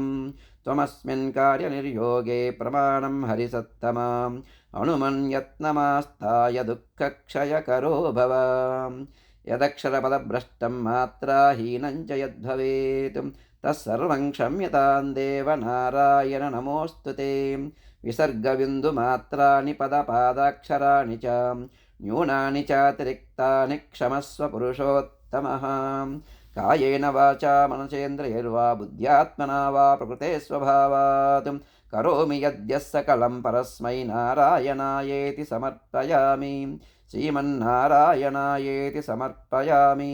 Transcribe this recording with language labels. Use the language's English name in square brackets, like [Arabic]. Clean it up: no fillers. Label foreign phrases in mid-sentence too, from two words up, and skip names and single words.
[Sanskrit] त्वमस्मिन् कार्यनिर्योगे प्रमाणं हरिसत्तमां हनुमन्यत्नमास्ताय दुःखक्षयकरो भव। यदक्षरपदभ्रष्टं मात्राहीनं च यद्भवेत् तत्सर्वं क्षम्यतां देव नारायण नमोऽस्तु ते। विसर्गबिन्दुमात्राणि पदपादाक्षराणि च న్యూనాని చాతిరిక్తాని క్షమస్వ పురుషోత్తమః. కాయేన వాచా మనసేంద్రియైర్వా బుద్ధ్యాత్మనా వా ప్రకృతే స్వభావాత్ కరోమి యద్యః సకలం పరస్మై నారాయణాయేతి సమర్పయామి. శ్రీమన్నారాయణాయేతి సమర్పయామి.